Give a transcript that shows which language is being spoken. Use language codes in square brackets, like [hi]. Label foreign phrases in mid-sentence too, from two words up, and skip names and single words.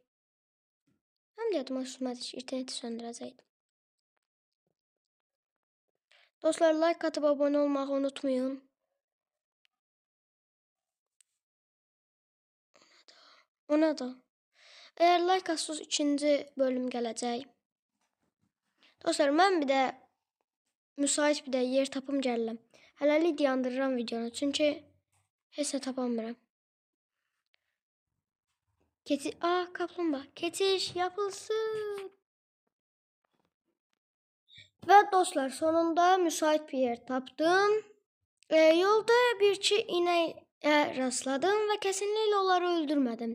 [az] Hem de yadıma düşmədi ki, interneti söndürəcəkdim. [tr] Dostlar, like atıp abone olmayı unutmayın. [az] Ona da. [tr] Eğer like atsız ikinci bölüm gələcək. [az] Dostlar, mən bir də müsait bir də yer tapım gəlirəm. Hələlik dayandırıram videonu, çünki heç nə tapamıram. [tr] Kaplumbağa. Keçiş yapılsın. [az] Ve dostlar, sonunda müsait bir yer tapdım. [tr] Yolda bir iki ineğe rastladım ve kesinlikle onları öldürmedim.